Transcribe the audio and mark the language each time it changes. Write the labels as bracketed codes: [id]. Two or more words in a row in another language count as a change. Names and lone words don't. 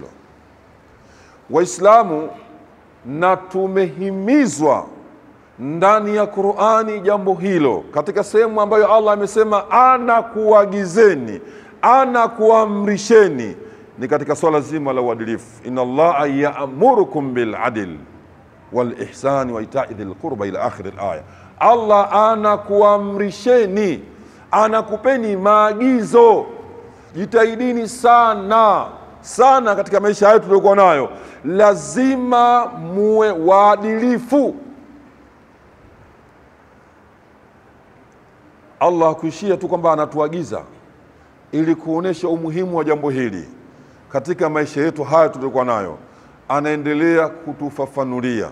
[sw] Waislamu, na tumehimizwa ndani ya Qur'ani jambo hilo katika sehemu ambayo Allah amesema anakuagizeni, anakuamrisheni, ni katika swala zima la uadilifu. [ar] إن الله يأمركم بالعدل والإحسان وإيتاء ذي القربى إلى آخر الآية. [sw] Allah anakuamrisheni, anakupeni maagizo. Jitahidini sana sana katika maisha yetu tuliokuwa nayo, lazima muwe waadilifu. Allah kuishia tu kwamba anatuagiza ili kuonesha umuhimu wa jambo hili katika maisha yetu haya tuliokuwa nayo, anaendelea kutufafanulia.